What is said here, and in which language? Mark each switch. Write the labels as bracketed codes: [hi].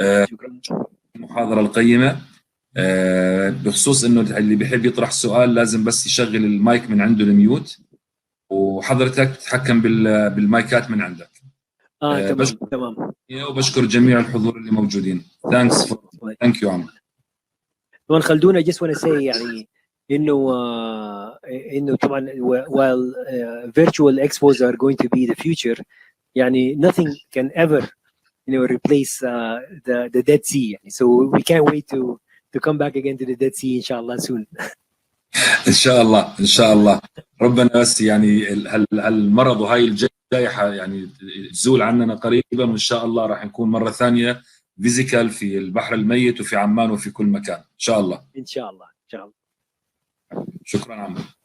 [ar] شكرا. المحاضرة القيمة. بخصوص إنه اللي بيحب يطرح سؤال لازم بس يشغل المايك من عنده الميوت، وحضرتك تتحكم بالمايكات من عندك. تمام. وبشكر جميع الحضور اللي موجودين. [en] Thank you عمرو. [ar] طبعا خلدون, [en] I just want to say [ar] يعني انه طبعا [en] while virtual expos are going to be the future, [ar] يعني [en] nothing can ever replace the Dead Sea. [ar] يعني. [en] So we can't wait to come back again to the Dead Sea inshallah soon. [ar] ان شاء الله ان شاء الله. ربنا بس يعني هالمرض وهاي الجائحه يعني تزول عننا قريبا، وان شاء الله راح نكون مره ثانيه فيزيكال في البحر الميت وفي عمان وفي كل مكان ان شاء الله. ان شاء الله ان شاء الله. شكرا عمرو.